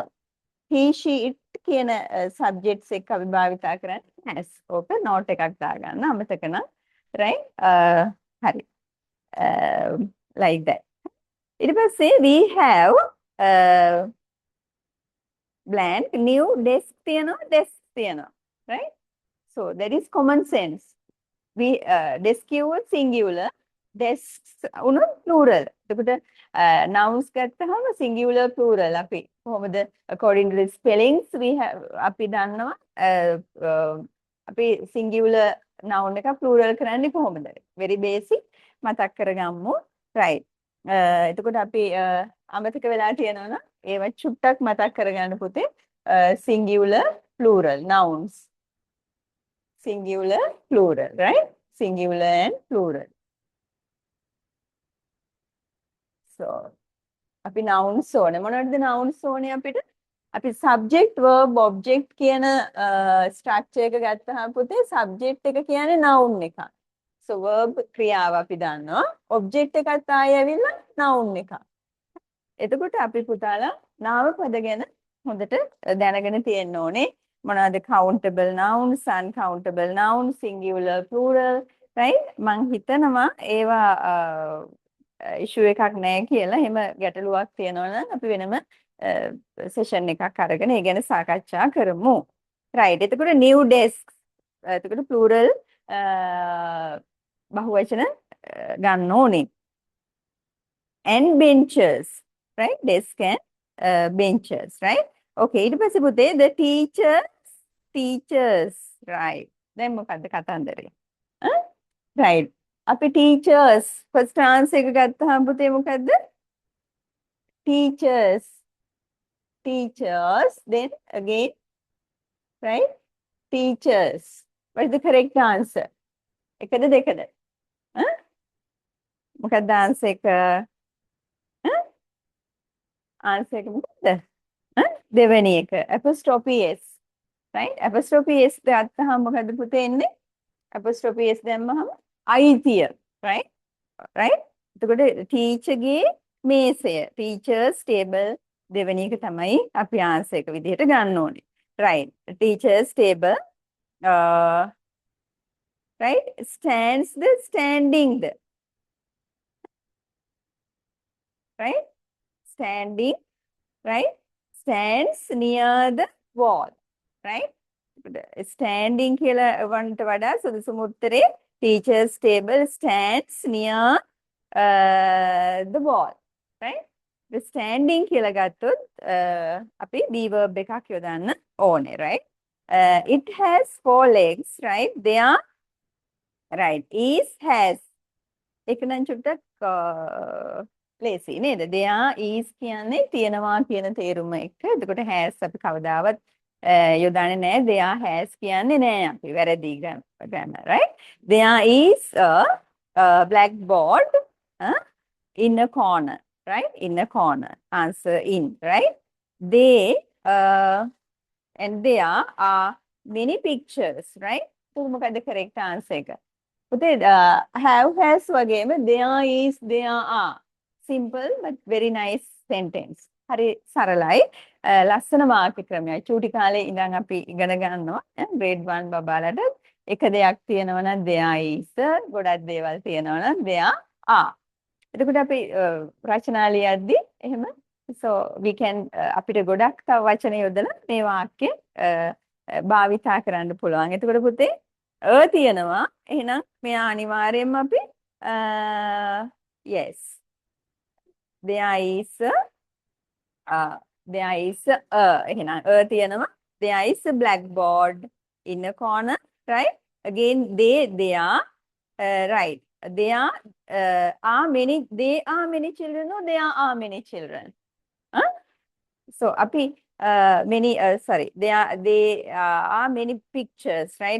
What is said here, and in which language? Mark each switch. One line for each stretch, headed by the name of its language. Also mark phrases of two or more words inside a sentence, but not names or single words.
English: He, she, it
Sinhala: කියන subjects එක අපි භාවිතා කරන්නේ has. ඕක note එකක් දාගන්න අමතක නම්. Right? හරි.
English: Like that.
Sinhala: ඊට පස්සේ
English: we have blank new desk තියෙනවා. Right? So that is common sense. We desk කිව්වොත් singular desks උනොත් plural.
Sinhala: එතකොට nouns ගත්තහම singular plural අපි කොහොමද
English: according to the spellings we have
Sinhala: අපි දන්නවා අපි singular noun එක plural කරන්නේ කොහොමද?
English: very basic
Sinhala: මතක් කරගමු.
English: right.
Sinhala: එතකොට අපි අමතක වෙලා තියෙනවා නම් ඒව චුට්ටක් මතක් කරගන්න පුතේ.
English: singular plural nouns. Singular plural, right? Singular and plural. So අපි nouns ඕනේ.
Sinhala: මොනවද nouns ඕනේ අපිට? අපි
English: subject verb object
Sinhala: කියන structure එක ගත්තාම පුතේ subject එක කියන්නේ noun එකක්. So verb ක්‍රියාව අපි දන්නවා. object එකත් ආයෙ ඇවිල්ලා noun එකක්. එතකොට අපි පුතාලා නාම පද ගැන හොඳට දැනගෙන තියෙන්න ඕනේ.
English: මොනවාද countable nouns, uncountable nouns, singular plural, right?
Sinhala: මං හිතනවා ඒවා issue එකක් නැහැ කියලා. එහෙම ගැටලුවක් තියෙනවා නම් අපි වෙනම session එකක් අරගෙන ඒ ගැන සාකච්ඡා කරමු. right. එතකොට
English: new desks
Sinhala: එතකොට plural බහුවචන ගන්න ඕනේ.
English: and benches, right? Desk and benches, right? Okay,
Sinhala: ඊට පස්සේ පුතේ
English: the teachers, right?
Sinhala: දැන් මොකද්ද කතන්දරේ? right. අපි
English: teachers first answer
Sinhala: එක ගත්තාම පුතේ මොකද්ද?
English: teachers, then again, right? teachers. What is the correct answer?
Sinhala: එකද දෙකද? මොකක්ද answer එක? answer එක මොකද්ද? දෙවෙනි එක
English: apostrophe s, right? apostrophe s
Sinhala: ගත්තාම මොකද්ද පුතේ එන්නේ?
English: apostrophe s
Sinhala: දැම්මහම අයිතිය, right? එතකොට teacher ගේ මේසය,
English: teachers table
Sinhala: දෙවෙනි එක තමයි අපි answer එක විදිහට ගන්න ඕනේ.
English: right. teachers table right? stands the standing the, right? standing, right? stands near the wall, right? standing
Sinhala: කියලා වන්ට වඩා සුදුසුම උත්තරේ
English: teachers table stands near the wall, right? the standing
Sinhala: කියලා ගත්තොත් අපි
English: be verb
Sinhala: එකක් යොදන්න ඕනේ,
English: right? it has 4 legs, right? they are right. is has
Sinhala: ඒක නම් චුට්ටක් lazy නේද?
English: they are is
Sinhala: කියන්නේ තියෙනවා කියන තේරුම එක්ක. එතකොට has අපි කවදාවත් යොදන්නේ නැහැ.
English: they are has
Sinhala: කියන්නේ නැහැ අපි. වැරදි grammar, right?
English: there is a blackboard in a corner, right? in a corner. answer in, right? they and there are many pictures, right?
Sinhala: so මොකද
English: correct answer
Sinhala: එක?
English: පුතේ have has වගේම there is there are simple but very nice sentence.
Sinhala: හරි සරලයි. ලස්සන වාක්‍ය ක්‍රමයක්. චූටි කාලේ ඉඳන් අපි ඉගෙන ගන්නවා
English: grade 1
Sinhala: බබාලට එක දෙයක් තියෙනවා නම්
English: there is
Sinhala: ගොඩක් දේවල් තියෙනවා නම්
English: there are.
Sinhala: එතකොට අපි රචනා ලියද්දී එහෙම
English: so we can
Sinhala: අපිට ගොඩක් තව වචන යොදලා මේ වාක්‍ය භාවිතා කරන්න පුළුවන්. එතකොට පුතේ තියෙනවා. එහෙනම් මෙයා අනිවාර්යයෙන්ම අපි
English: yes there is
Sinhala: එහෙනම් තියෙනවා.
English: There is a blackboard in a corner, right? Again, they are right. There are many children or there are many children. Huh? So, api there are many pictures, right?